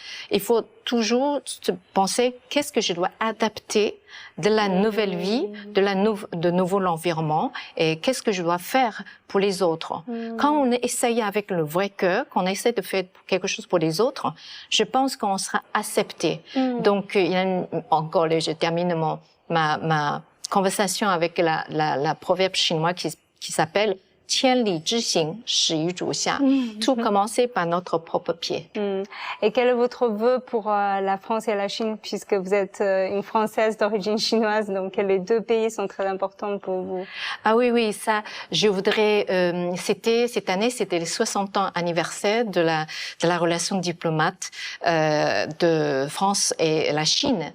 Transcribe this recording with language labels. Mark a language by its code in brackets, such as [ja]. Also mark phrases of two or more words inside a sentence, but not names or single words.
[fr] Il faut toujours se penser qu'est-ce que je dois adapter de la nouvelle vie, de nouveau l'environnement et qu'est-ce que je dois faire pour les autres. Quand on essaye avec le vrai cœur, qu'on essaie de faire quelque chose pour les autres, je pense qu'on sera accepté. Donc, il y a encore, je termine ma conversation avec la proverbe chinois qui s'appelle [zh] 千里之行，始于足下. [fr] Tout commencer par notre propre pied. Et quel est votre vœu pour la France et la Chine, puisque vous êtes une Française d'origine chinoise, donc les deux pays sont très importants pour vous? Ah oui, ça, je voudrais, cette année, c'était le 60 ans anniversaire de la relation diplomate, de France et la Chine.